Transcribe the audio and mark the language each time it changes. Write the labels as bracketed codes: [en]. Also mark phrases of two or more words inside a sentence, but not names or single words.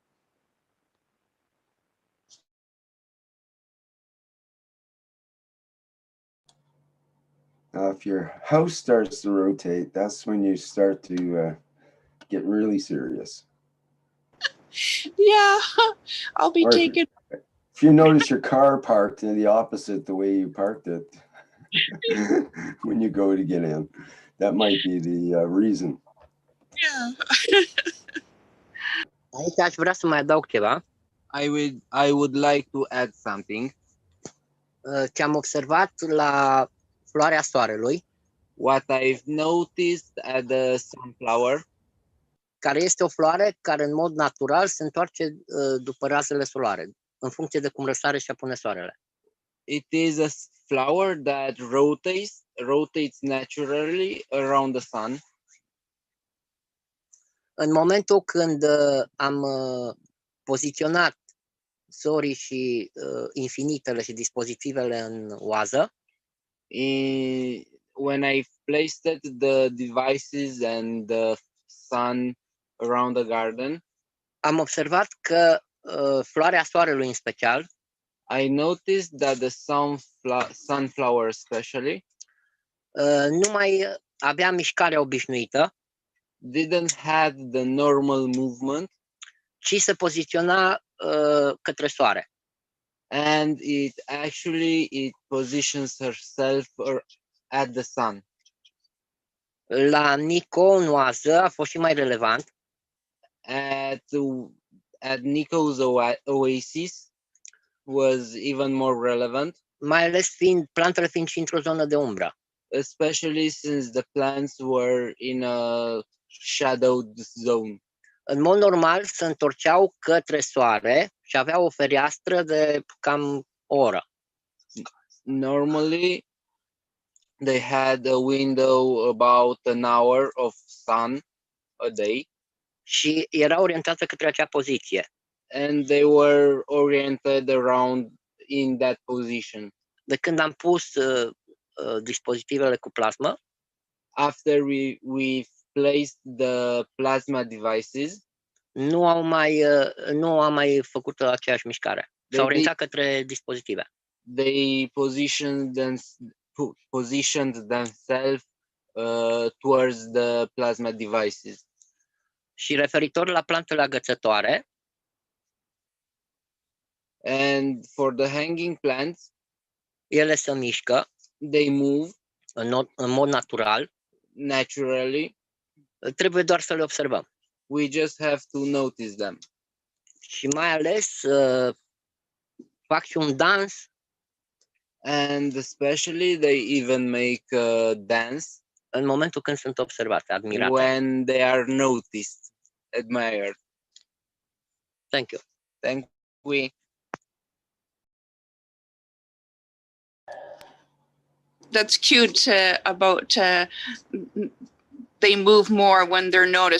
[en] If your house starts to rotate, that's when you start to get really serious. Yeah, I'll be taking. If you notice your car parked in the opposite the way you parked it when you go to get in, that might be the reason. Yeah. [ro] Aici aș vrea să mai adaug ceva. [en] I would like to add something. [ro] Ce am observat la floarea soarelui, [en] what I've noticed at the sunflower, [ro] care este o floare care în mod natural se întoarce după razele solare, în funcție de cum răsare și apune soarele. [en] It is a flower that rotates naturally around the sun. [ro] În momentul când am poziționat sorii și infinitele și dispozitivele în oază, [en] when I placed the devices and the sun around the garden, [ro] am observat că floarea soarelui în special, [en] I noticed that the sunflower especially, [ro] nu mai avea mișcarea obișnuită, [en] didn't have the normal movement, [ro] ci se poziționa către soare. [en] And it positions herself at the sun. [ro] La Nico, în oază, a fost și mai relevant. [en] At Nico's oasis was even more relevant. [ro] Mai ales plantele fiind și într-o zonă de umbră. [en] Especially since the plants were in a shadowed zone. [ro] În mod normal se întorceau către soare și aveau o fereastră de cam o oră. [en] Normally they had a window about an hour of sun a day. [ro] Și era orientată către acea poziție. [en] and they were oriented around in that position. [ro] De când am pus dispozitivele cu plasmă, [en] After we placed the plasma devices, [ro] nu am mai făcut aceeași mișcare. S-au orientat către dispozitive. [en] They positioned themselves towards the plasma devices. [ro] Și referitor la plantele agățătoare, [en] and for the hanging plants, [ro] ele se mișcă, [en] they move [ro] în mod natural, [en] naturally. [ro] Trebuie doar să le observăm. [en] We just have to notice them. [ro] Și mai ales fac și un dans. [en] And especially they even make a dance [ro] în momentul când sunt observate, admirate. [en] When they are noticed, admired. Thank you. Thank you. That's cute about they move more when they're noticed.